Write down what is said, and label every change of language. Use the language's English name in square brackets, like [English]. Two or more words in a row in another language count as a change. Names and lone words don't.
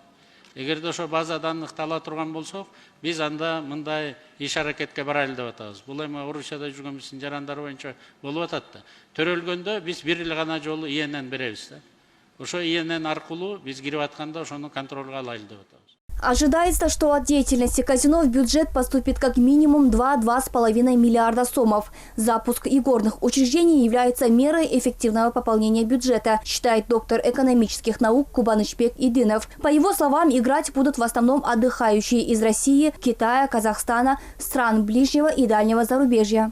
[Kyrgyz] Эгерде ошо базадан ыктала турган болсок, биз анда мындай иш аракетке барайлы деп атабыз. Бул эми Орусияда жүргөн биздин жарандар боюнча болуп атат да. Төрөлгөндө биз бир эле гана жолу ИНН беребиз да. Ошо ИНН аркылуу биз кирип атканда ошону контролго алайлы деп атабыз. [Russian] Ожидается, что от деятельности казино в бюджет поступит как минимум 2–2,5 миллиарда сомов. Запуск игорных учреждений является мерой эффективного пополнения бюджета, считает доктор экономических наук Кубанычбек Идинов. По его словам, играть будут в основном отдыхающие из России, Китая, Казахстана, стран ближнего и дальнего зарубежья.